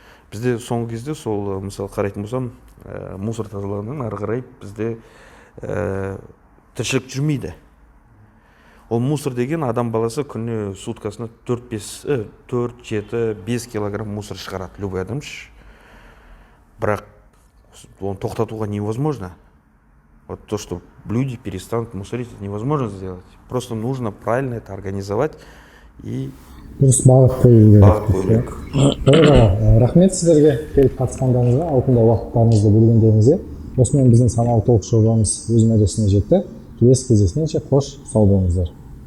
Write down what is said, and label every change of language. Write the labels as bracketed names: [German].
[Kazakh] Бізде соңғы кезде сол, мысалы қарайтын болсам, мусор тазалығының ары қарай бізде тіршілік жүрмейді. Ол мусор деген адам баласы күні суткасына 4-7-5 килограмм мусор шығарады, любой адам. Бірақ оны тоқтатуға невозможно. [Russian] Вот то, что люди перестанут мусорить, это невозможно сделать. Просто нужно правильно это организовать и [Kazakh] дұрыс бағыт қою керек. бағыт қою керек. Толық аға, рахмет сіздерге келіп қатысқандарыңызға, алтындай уақыттарыңызды бөлгендеріңізге. Осымен біздің саналы толық жобамыз өз мәресіне жетті. Келесі кездескенше қош сау болыңыздар.